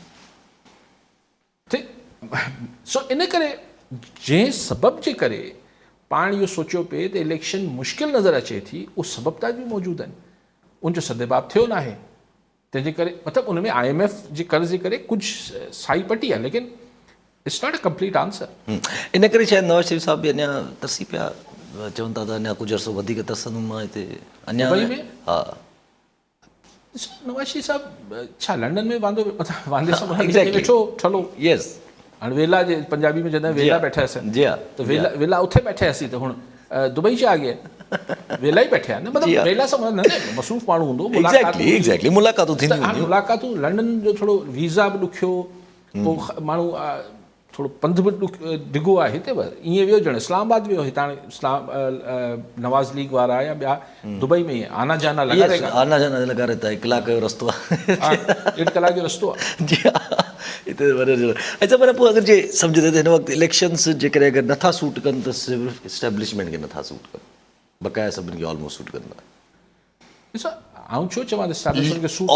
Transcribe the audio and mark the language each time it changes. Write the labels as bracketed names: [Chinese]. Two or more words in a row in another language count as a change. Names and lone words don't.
[Sindhi] सो इन करे जंहिं सबब जे करे पाण इहो सोचियो पिए त इलेक्शन मुश्किल नज़र अचे थी, उहो सबब त बि मौजूदु आहिनि, उनजो सदेबाब थियो न आहे। तंहिंजे करे मतिलबु उन में IMF जे कर्ज़ जे करे कुझु साई पटी आहे, [English] लेकिन it's not a complete answer. [Sindhi] इन करे शायदि नवाज़ शरीफ़ साहिब बि अञा तरसी पिया, चवनि था त अञा कुझु अर्सो वधीक तरसंदुमि मां हिते अञा। हा, नवाज़ शरीफ़ साहिबु छा लंडन में वांदे सां वेठो ठलो? यस, हाणे वेला जे पंजाबी में चवंदा आहिनि [Punjabi] ਵੇਲਾ ਬੈਠਾ ਹੁਆਸੀਂ, [Sindhi] जी हा, त [Punjabi] ਵੇਲਾ ਉਥੇ ਬੈਠੇ ਹੁਆਸੀਂ, [Sindhi] त हुण दुबई छा अॻे वेला ई बैठे आहिनि, मतिलबु वेला सां मसरूफ़ माण्हू हूंदो, मुलाक़ातूं थींदियूं। मुलाक़ातूं लंडन जो थोरो वीज़ा बि ॾुखियो, पोइ माण्हू थोरो पंधु बि डिघो आहे, हिते बि ईअं वियो ॼण इस्लामाबाद वियो, हितां नवाज़ लीग वारा या ॿिया दुबई में [Urdu] آنا جانا [Sindhi] लॻा [Urdu] رہتا ہے, [Sindhi] 1 कलाक जो रस्तो आहे, 1.5 कलाक जो रस्तो आहे। जी हा, हिते अच्छा, पर पोइ अगरि जे सम्झे त हिन वक़्तु इलेक्शन्स जेकॾहिं अगरि नथा सूट कनि त सिर्फ़ु इस्टेब्लिशमेंट खे नथा सूट कनि, बक़ाया सभिनी खे ऑलमोस्ट सूट कंदा। ॾिसो आउं छो चवां त एस्टेब्लिशमेंट खे सूट